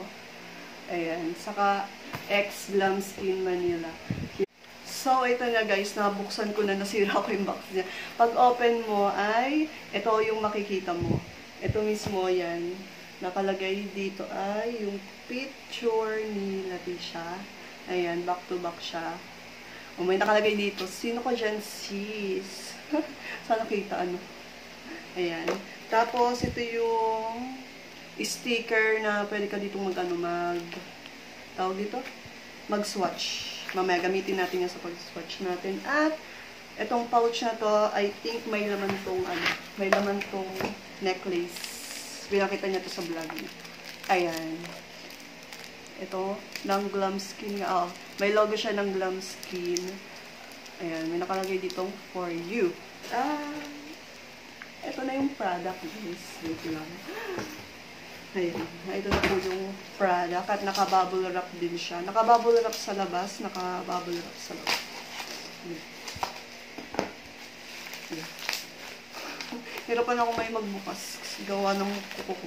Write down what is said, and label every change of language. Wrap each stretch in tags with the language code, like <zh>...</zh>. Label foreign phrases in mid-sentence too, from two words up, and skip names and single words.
<tl>Ayan, saka Glamskin, Manila. So, ito na guys, nabuksan ko na, nasira ko yung box niya. Pag open mo ay, ito yung makikita mo. Ito mismo yan. Nakalagay dito ay yung picture ni Letisha. Ayan,</tl> <en>back to back</en> <tl>siya. O, may nakalagay dito, sino ko dyan sis? Sana kita Ayan. Tapos, ito yung sticker na pwede ka dito tawag dito? Mag-swatch. Mamaya gamitin natin yan sa pag-swatch natin. At itong pouch na to,</tl> <en>I think</en> <tl>may laman tong necklace. Pinakita niya to sa vlog niya. Ayan. Ito, ng Glamskin nga. May logo siya ng Glamskin. Ayan, may nakalagay ditong</tl> <en>for you.</en> <tl>Ito na yung product, guys. Wait lang. Ayan, ito na po yung product at naka-bubble wrap din siya. Naka-bubble wrap sa labas, naka-bubble wrap sa loob. Hirapan ako may magbukas kasi gawa ng kuko ko.</tl>